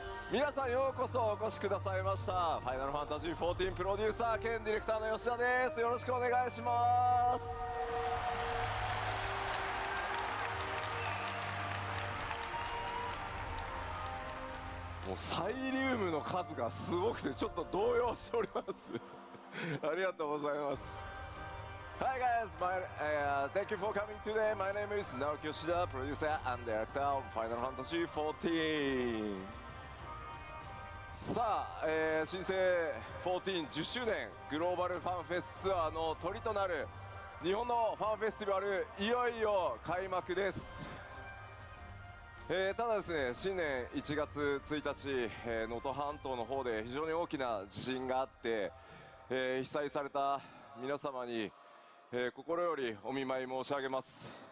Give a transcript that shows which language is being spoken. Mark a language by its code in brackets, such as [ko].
[ja] 皆さんようこそお越しくださいました。ファイナルファンタジー14プロデューサー兼ディレクターの吉田です。よろしくお願いします。もうサイリウムの数がすごくてちょっと動揺しておりますありがとうございます。 [en] Hi guys, thank you for coming today. My name is Naoki Yoshida, producer and director of Final Fantasy XIV. [ja] さあ、新生14 10周年グローバルファンフェスツアーのトリとなる日本のファンフェスティバル、いよいよ開幕です。ただですね、新年1月1日、能登半島の方で非常に大きな地震があって、被災された皆様に、心よりお見舞い申し上げます。